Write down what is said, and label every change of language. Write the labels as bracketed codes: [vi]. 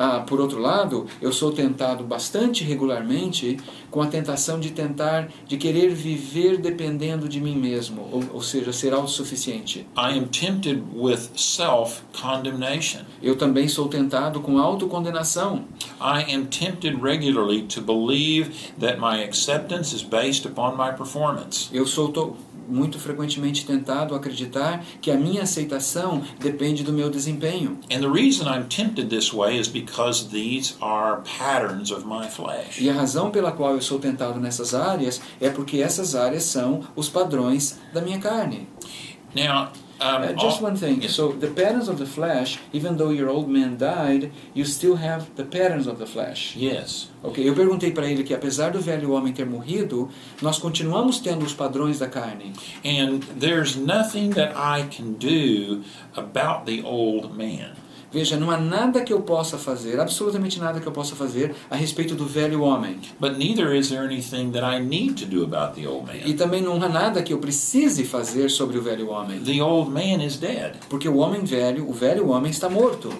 [pt] Por outro lado, eu sou tentado bastante regularmente com a tentação de querer viver dependendo de mim mesmo, ou seja, ser autossuficiente. [en] I am tempted with self-condemnation. [pt] Eu também sou tentado com autocondenação. [en] I am tempted regularly to believe that my acceptance is based upon my performance. [pt] Eu sou muito frequentemente tentado a acreditar que a minha aceitação depende do meu desempenho. [en] And the reason I'm tempted this way is because these are patterns of my flesh. [pt] E a razão pela qual eu sou tentado nessas áreas é porque essas áreas são os padrões da minha carne. [en] Now, Just one thing. So the patterns of the flesh, even though your old man died, you still have the patterns of the flesh. Yes. [pt] Ok, eu perguntei para ele que apesar do velho homem ter morrido, nós continuamos tendo os padrões da carne. [en] And there's nothing that I can do about the old man. [pt] Veja, não há nada que eu possa fazer, absolutamente nada que eu possa fazer a respeito do velho homem. [en] But neither is there anything that I need to do about the old [pt] E [en] man. [pt] também não há nada que eu precise fazer sobre o velho homem. [en] The old man is dead. [pt] Porque o velho homem está morto.